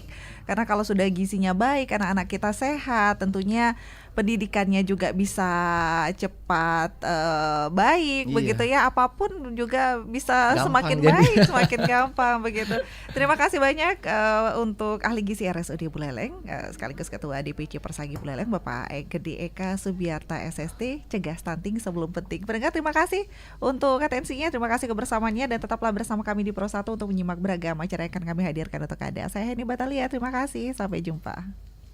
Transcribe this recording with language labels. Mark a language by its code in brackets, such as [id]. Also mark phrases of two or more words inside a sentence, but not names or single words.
[id] Karena kalau sudah gizinya baik, anak-anak kita sehat, tentunya pendidikannya juga bisa cepat baik, begitu ya. Apapun juga bisa gampang, semakin baik, semakin gampang begitu. Terima kasih banyak untuk ahli gizi RSUD Buleleng, sekaligus Ketua DPC Persagi Buleleng, Bapak Gede Eka Subiarta SST, cegah stunting sebelum penting. Pendengar, terima kasih untuk atensinya, terima kasih kebersamaannya, dan tetaplah bersama kami di Pro 1 untuk menyimak beragam acara yang akan kami hadirkan untuk Anda. Saya Heni Batalia, terima kasih, sampai jumpa.